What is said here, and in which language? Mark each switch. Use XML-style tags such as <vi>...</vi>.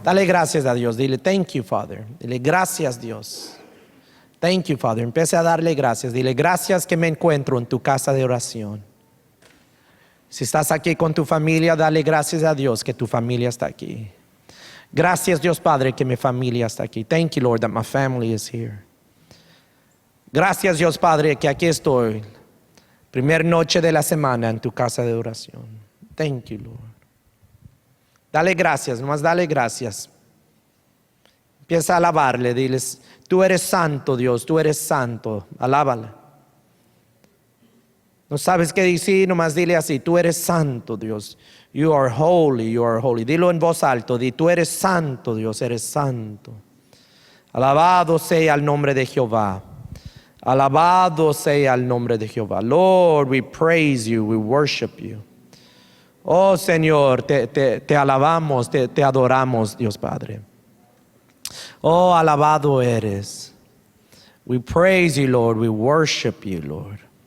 <es>Dale gracias a Dios, dile</es> <en>thank you, Father.</en> <es>Dile gracias, Dios.</es> <en>Thank you, Father.</en> <es>Empiece a darle gracias. Dile gracias que me encuentro en tu casa de oración. Si estás aquí con tu familia, dale gracias a Dios que tu familia está aquí. Gracias, Dios Padre, que mi familia está aquí.</es> <en>Thank you, Lord, that my family is here.</en> <es>Gracias, Dios Padre, que aquí estoy. Primera noche de la semana en tu casa de oración.</es> <en>Thank you, Lord.</en> <es>Dale gracias, nomás dale gracias. Empieza a alabarle, diles, tú eres santo, Dios, tú eres santo. Alábale. No sabes qué decir, nomás dile así, tú eres santo, Dios.</es> <en>You are holy, you are holy.</en> <es>Dilo en voz alta, di, tú eres santo, Dios, eres santo. Alabado sea el nombre de Jehová. Alabado sea el nombre de Jehová.</es> <en>Lord, we praise you, we worship you.</en> <es>Oh Señor, te alabamos, te adoramos, Dios Padre. Oh, alabado eres.</es> <en>We praise you, Lord, we worship you, Lord.</en>